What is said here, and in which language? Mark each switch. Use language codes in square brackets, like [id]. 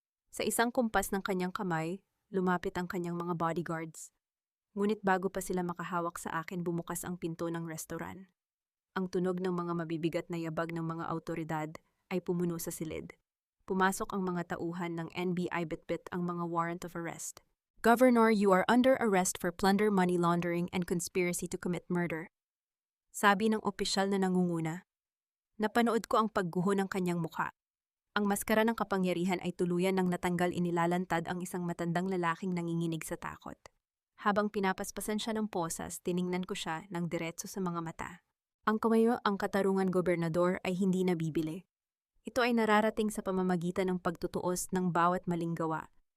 [tl] Sa isang kumpas ng kanyang kamay, lumapit ang kanyang mga bodyguards. Ngunit bago pa sila makahawak sa akin, bumukas ang pinto ng restaurant. Ang tunog ng mga mabibigat na yabag ng mga awtoridad ay pumuno sa silid. Pumasok ang mga tauhan ng NBI, bitbit ang mga warrant of arrest. [en] Governor, you are under arrest for plunder, money laundering, and conspiracy to commit murder. [tl] Sabi ng opisyal na nangunguna. Napanood ko ang pagguho ng kanyang mukha. Ang maskara ng kapangyarihan ay tuluyan ng natanggal, inilalantad ang isang matandang lalaking nanginginig sa takot. Habang pinapaspasan siya ng posas, tiningnan ko siya ng diretso sa mga mata. Ang kumayo, ang katarungan, gobernador, ay hindi nabibili. Ito ay nararating sa pamamagitan ng pagtutuos ng bawat maling gawa.